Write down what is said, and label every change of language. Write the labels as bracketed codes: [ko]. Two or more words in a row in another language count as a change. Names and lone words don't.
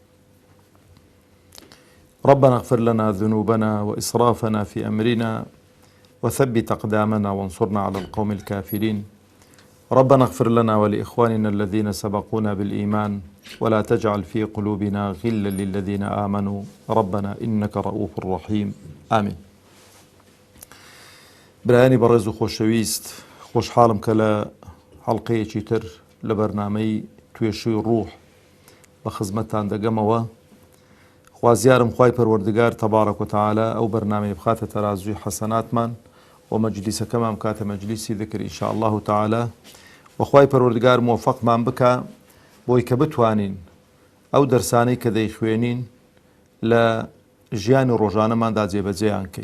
[ar] ربنا اغفر لنا ذنوبنا وإسرافنا في أمرنا وثبت أقدامنا وانصرنا على القوم الكافرين. ربنا اغفر لنا ولإخواننا الذين سبقونا بالإيمان ولا تجعل في قلوبنا غلا للذين آمنوا ربنا إنك رؤوف رحيم. آمين. [ckb] برایانی بەڕێز و خۆشەویست، خۆشحاڵم کە لە حەڵقەیەکی تر لە بەرنامەی توێشووی ڕوح بە خزمەتتان دەگەمەوە. خوازیارم خوای پەروەردگار [ar] تەبارەک و تەعالا [ckb] ئەو بەرنامەی بخاتە تەرازوی حەسەناتمان و مەجلیسەکەمان بکاتە مەجلیسی ذکر [ar] ئینشاء الله تەعالا، [ckb] و خوای پەروەردگار موفقمان بکە بۆی کە بتوانین ئەو دەرسانەی کە دەیخوێنین لە ژیانی ڕۆژانەماندا جێبەجێیان کەین.